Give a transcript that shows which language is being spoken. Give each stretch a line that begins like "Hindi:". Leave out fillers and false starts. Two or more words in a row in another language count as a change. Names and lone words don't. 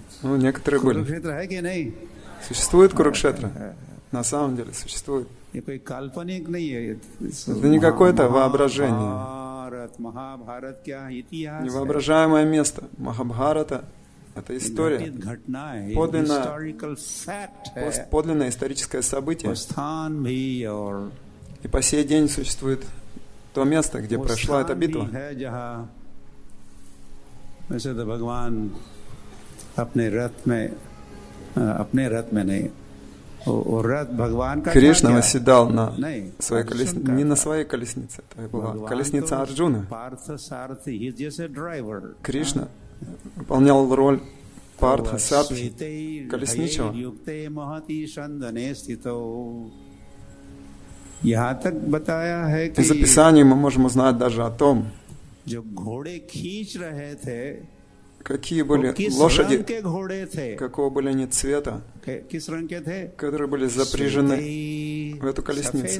Russian: Ну, некоторые были.
Hindi: कुरुक्षेत्र है कि नहीं?
Russian: Существует Курукшетра? На самом деле существует.
Hindi: ये कोई काल्पनिक नहीं है.
Russian: Это не какое-то воображение.
Hindi: महाभारत क्या इतिहास?
Russian: Невоображаемое место. Махабхарата — это история. Подлинное историческое событие. И по сей день существует то место, где прошла эта битва. वैसे तो भगवान अपने रथ में नहीं, Кришна восседал на своей колеснице, не на своей колеснице, это была колесница Арджуны. Кришна выполнял роль Партха Сарthi, колесничего. Из описаний мы можем узнать даже о том, какие были лошади, какого были они цвета, которые были запряжены в эту колесницу.